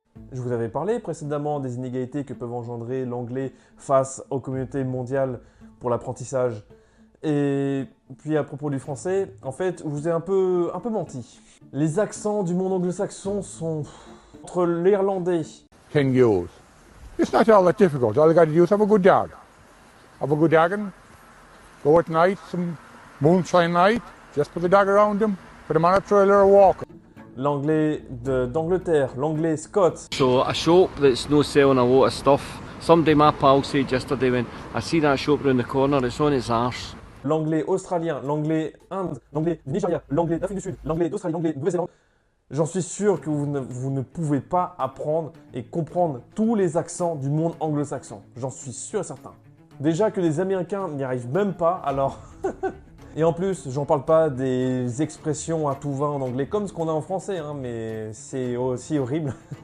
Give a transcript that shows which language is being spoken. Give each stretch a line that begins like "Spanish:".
French: Je vous avais parlé précédemment des inégalités que peuvent engendrer l'anglais face aux communautés mondiales pour l'apprentissage. Et puis à propos du français, en fait, je vous ai un peu menti. Les accents du monde anglo-saxon sont entre l'irlandais. 10 euros.
English: It's not all that difficult. All you got to do is have a good dog. Have a good dog, go at night, some moonshine night, just put the dog around them, put them on a trailer or walk.
French: L'anglais d'Angleterre, l'anglais Scott.
English: So a shop that's no selling a lot of stuff. Somebody, my pal, said yesterday when I see that shop round the corner, it's on its arse.
French: L'anglais australien, l'anglais Inde, l'anglais du Nigeria, l'anglais d'Afrique du Sud, l'anglais d'Australie, l'anglais de Nouvelle-Zélande. J'en suis sûr que vous ne pouvez pas apprendre et comprendre tous les accents du monde anglo-saxon. J'en suis sûr et certain. Déjà que les Américains n'y arrivent même pas, alors... Et en plus, j'en parle pas des expressions à tout va en anglais, comme ce qu'on a en français, hein, mais c'est aussi horrible.